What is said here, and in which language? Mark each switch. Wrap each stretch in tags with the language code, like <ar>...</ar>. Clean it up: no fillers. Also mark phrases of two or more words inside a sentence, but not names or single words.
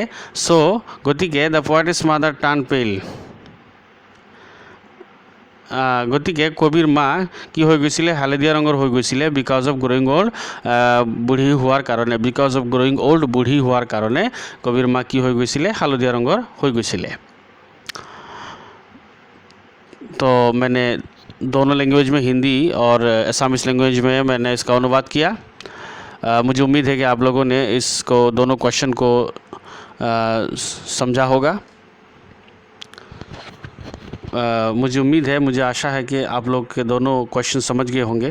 <as>চ' গতিকে</as> <en>the poet's mother turn pale,</en> <as>গতিকে কবিৰ মা কি হৈ গৈছিলে, হালধীয়া ৰঙৰ হৈ গৈছিলে,</as> <en>because of growing old,</en> <as>বুঢ়ী হোৱাৰ কাৰণে,</as> <en>because of growing old,</en> <as>বুঢ়ী হোৱাৰ কাৰণে কবিৰ মা কি হৈ গৈছিলে, হালধীয়া ৰঙৰ হৈ গৈছিলে।</as> <hi>तो मैंने दोनों लैंग्वेज में, हिंदी और</hi> <en>Assamese language</en> <hi>में मैंने इसका अनुवाद किया। मुझे उम्मीद है कि आप लोगों ने इसको, दोनों क्वेश्चन को समझा होगा। मुझे उम्मीद है, मुझे आशा है कि आप लोग के दोनों क्वेश्चन समझ गए होंगे।</hi>